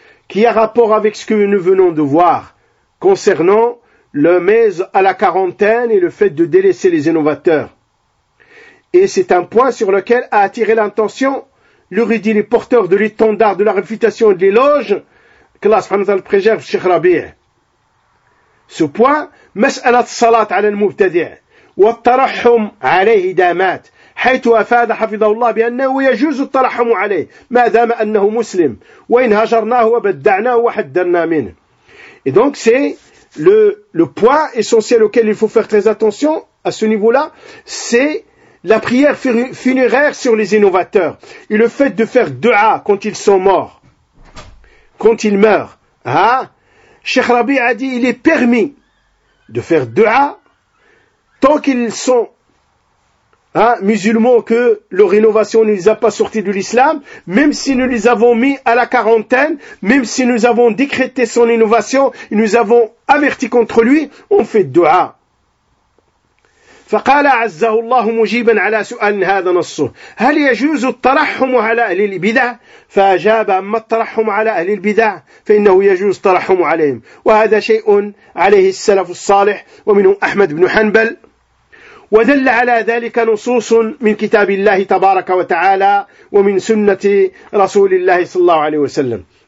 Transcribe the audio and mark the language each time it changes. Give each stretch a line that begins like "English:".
French: qui a rapport avec ce que nous venons de voir concernant le mise à la quarantaine et le fait de délaisser les innovateurs. Et c'est un point sur lequel a attiré l'attention l'uridi, les porteurs de l'étendard de la réfutation et de l'éloge que Allah subhanahu wa ta'ala préserve, Cheikh Rabi'a. Ce point,
Arabic: mas'alat salat ala al-mubtadi'a wa tarahum alayhi damat حيث أفاد حفظه الله بأنه يجوز الترحم عليه ما دام أنه مسلم وإن هجرناه وبدعناه وحدنا منه.
French: Et donc c'est le point essentiel auquel il faut faire très attention à ce niveau-là, c'est la prière funéraire sur les innovateurs et le fait de faire dua quand ils sont morts, quand ils meurent. Hein? Cheikh Rabi a dit il est permis de faire dua tant qu'ils sont hein, musulmans que leur innovation ne les a pas sortis de l'islam, même si nous les avons mis à la quarantaine, même si nous avons décrété son innovation, et nous avons averti contre lui, on fait dua.
Arabic: فقال عزه الله مجيبا على سؤال هذا نصه هل يجوز الترحم على أهل البدع فأجاب أما الترحم على أهل البدع فإنه يجوز الترحم عليهم وهذا شيء عليه السلف الصالح ومنهم أحمد بن حنبل ودل على ذلك نصوص من كتاب الله تبارك وتعالى ومن سنة رسول الله صلى الله عليه وسلم.